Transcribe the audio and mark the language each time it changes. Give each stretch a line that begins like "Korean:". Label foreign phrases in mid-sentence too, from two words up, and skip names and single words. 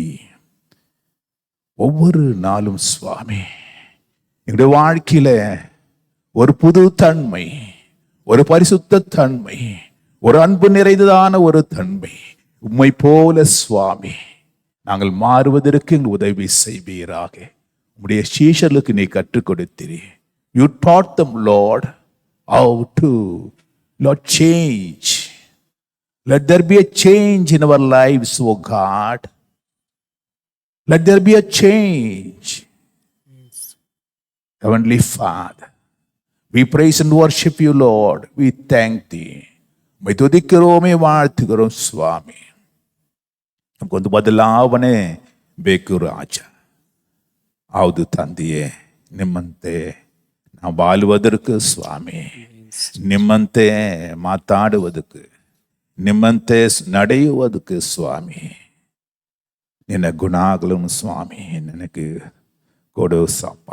Tamil: ஒவ்வொரு நாளும் சுவாமி, எங்களுடைய வாழ்க்கையில ஒரு புது தன்மை, ஒரு பரிசுத்த தன்மை, ஒரு அன்பு நிறைந்ததான ஒரு தன்மை உம்மை போல சுவாமி நாங்கள் மாறுவதற்கு எங்கள் உதவி செய்வீராக. உம்முடைய சீஷர்களுக்கு நீ கற்றுக் கொடுத்தீரே.
English: You taught them, Lord, how to, Lord, change. Let there be a change in our lives, O God. Let there be a change. Heavenly Father, we praise and worship you, Lord. We thank thee.
Tamil: உம்மை துதிக்கிறோமே, வாழ்த்துகிறோம் சுவாமி.
Kannada: ನಮಗೊಂದು ಬದಲಾವಣೆ ಬೇಕು ರಾಜ. ಹೌದು ತಂದೆಯೇ, ನಿಮ್ಮಂತೆ ನಾವು ಬಾಳುವುದಕ್ಕೆ ಸ್ವಾಮಿ, ನಿಮ್ಮಂತೆ ಮಾತಾಡುವುದಕ್ಕೆ, ನಿಮ್ಮಂತೆ ನಡೆಯುವುದಕ್ಕೆ ಸ್ವಾಮಿ, ನಿನ್ನ ಗುಣಗಳನ್ನು ಸ್ವಾಮಿ ನನಗೆ ಕೊಡು ಸಪ್ಪ.